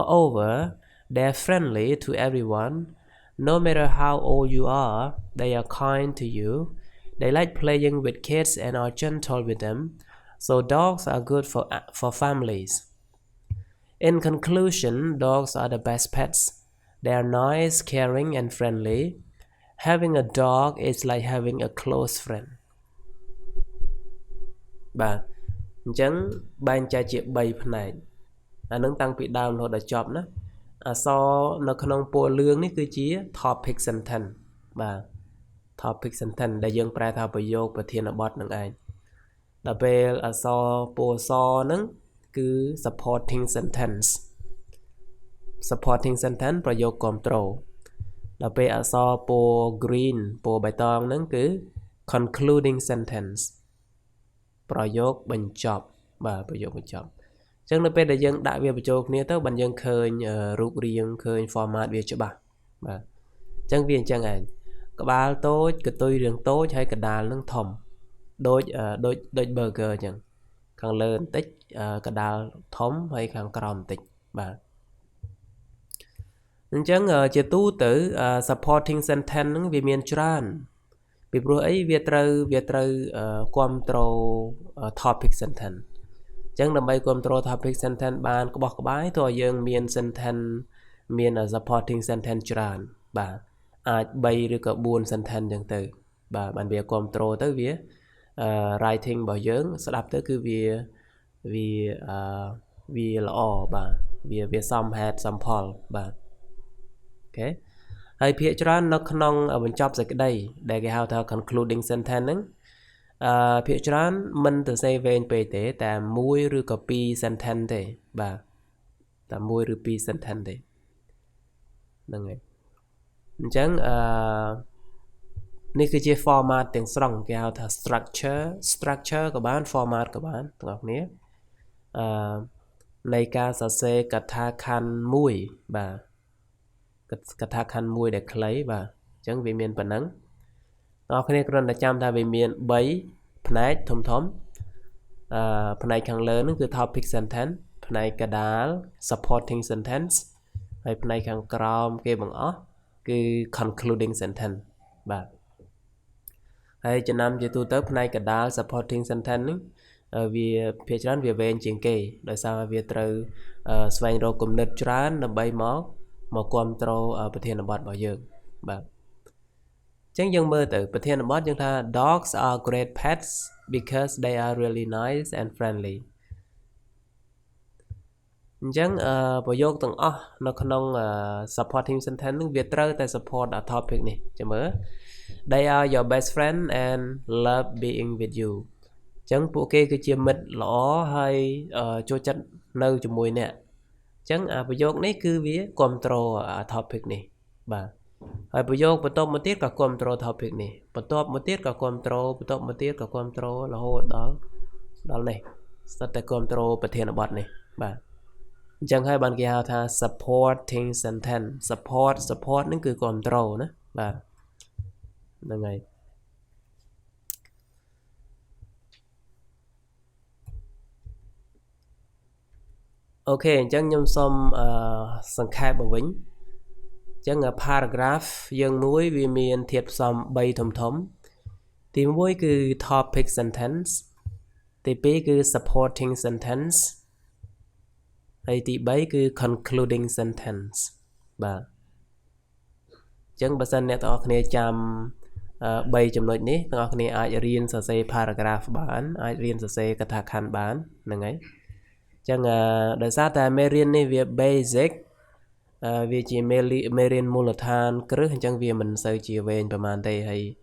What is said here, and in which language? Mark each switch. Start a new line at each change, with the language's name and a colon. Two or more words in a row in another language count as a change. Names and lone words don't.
English: Moreover, they're friendly to everyone, no matter how old you are they are kind to you they like playing with kids and are gentle with them so dogs are good for families in conclusion dogs are the best pets they are nice caring and friendly having a dog is like having a close friend
Khmer: បាទអញ្ចឹងបែងចែកជា3ផ្នែកអានឹងតាំងពីដើមរហូតដល់ចប់ណាអក្សរនៅក្នុងពណ៌លឿងនេះគឺជា
English: topic sentence
Khmer: បាទ
English: topic sentence
Khmer: ដែលយើងប្រែថាប្រយោគប្រធានបទនឹងឯងដល់ពេលអក្សរពណ៌សហ្នឹងគឺ
English: supporting sentence
Khmer: ប្រយោគគាំទ្រដល់ពេលអក្សរពណ៌ green ពណ៌បៃតងហ្នឹងគឺ
English: concluding sentence
Khmer: ប្រយោគបញ្ចប់បាទប្រយោគបញ្ចប់អញ្ចឹងនៅពេលដែលយើងដាក់វាបញ្ចូលគ្នាទៅបានយើងឃើញរូបរាងឃើញ format វាច្បាស់បាទអញ្ចឹងវាអញ្ចឹងឯងក្បាលតូចកតុយរាងតូចហើយកដាលនឹងធំដូច burger អញ្ចឹងខាងលើបន្តិចកដាលធំហើយខាងក្រោមបន្តិចបាទ អញ្ចឹងជាទូទៅ
English: supporting sentence
Khmer: ហ្នឹងវាមានច្រើនពីព្រោះអីវាត្រូវគាំទ្រ
English: topic sentence
Khmer: អញ្ចឹងដើម្បីគាំទ្រ
English: topic sentence
Khmer: បានក្បោះក្បាយតើយើងមាន sentence មាន
English: supporting sentence
Khmer: ច្រើនបាទអាច3ឬក៏4 sentence អញ្ចឹងទៅបាទបានវាគាំទ្រទៅវា writing របស់យើងស្ដាប់ទៅគឺ វាល្អបាទវាសមហេតុសមផលបាទអូខេហើយភាគច្រើននៅក្នុងបញ្ចប់សេចក្តីដែលគេហៅថា
English: concluding sentence
Khmer: ហ្នឹងភាគច្រើនមិនទៅសេវែងពេកទេតែ1ឬក៏2 sentence ទេបាទតែ1ឬ2 sentence ទេហ្នឹងហើយអញ្ចឹង នេះគឺជា format ទាំងស្រុងគេហៅថា structure ក៏បាន format ក៏បានទាំងអស់គ្នានៃការសរសេរកថាខណ្ឌមួយបាទកថាខណ្ឌមួយដែល ខ្លីបាទអញ្ចឹងវាមានប៉ុណ្ណឹងបងប្អូនគ្រាន់តែចាំថាវាមាន3ផ្នែកធំផ្នែកខាងលើហ្នឹងគឺ
English: topic sentence
Khmer: ផ្នែកក ដាល
English: supporting sentence
Khmer: ហើយផ្នែកខាងក្រោមគេបង្អស់គឺ
English: concluding sentence
Khmer: បាទហើយចំណាំជាទូទៅផ្នែកកដាល
English: supporting sentence
Khmer: ហ្នឹងវាភាគច្រើនវាវែងជាងគេដោយសារវាត្រូវស្វែងរកគំនិតច្រើនដើម្បីមកគាំទ្រប្រធានបទរបស់យើងបាទអញ្ចឹងយើងមើលទៅប្រធានបទយើងថា
English: dogs are great pets because they are really nice and friendly
Khmer: អញ្ចឹងប្រយោគទាំងអស់នៅក្នុង
English: supporting sentence
Khmer: នឹងវាត្រូវតែ
English: support topic
Khmer: នេះចាំមើល
English: they are your best friend and love being with you
Khmer: អញ្ចឹងពួកគេគឺជាមិត្តល្អហើយចូលចិត្តនៅជាមួយអ្នកអញ្ចឹងប្រយោគនេះគឺវាគាំទ្រ topic នេះបាទហើយប្រយោគបន្ទាប់មកទៀតក៏គាំទ្រ topic នេះបន្ទាប់មកទៀតក៏គាំទ្របន្ទាប់មកទៀតក៏គាំទ្ររហូតដល់នេះស្ទើរតែគាំទ្រប្រធានបទនេះបាទអញ្ចឹងហើយបានគេហៅថា
English: supporting sentence
Khmer: support នឹងគឺគាំទ្រណាបាទហ្នឹងហើយ អូខេអញ្ចឹងខ្ញុំសូមសង្ខេបមកវិញអញ្ចឹង paragraph យើងមួយវាមានធាតុផ្សំ3ធំទី1គឺ
English: topic sentence
Khmer: ទី2គឺ
English: supporting sentence
Khmer: ហើយទី3គឺ
English: concluding sentence
Khmer: បាទអញ្ចឹងបើសិនអ្នកទាំងអស់គ្នាចាំ3ចំណុចនេះទាំងអស់គ្នាអាចរៀនសរសេរ paragraph បានអាចរៀនសរសេរកថាខណ្ឌបានហ្នឹងហើយអញ្ចឹងដោយសារតែមេរៀននេះវា basic វាជាមេរៀនមូលដ្ឋានគ្រឹះអញ្ចឹងវាមិនសូវជាវែងប្រហែលទេហើយ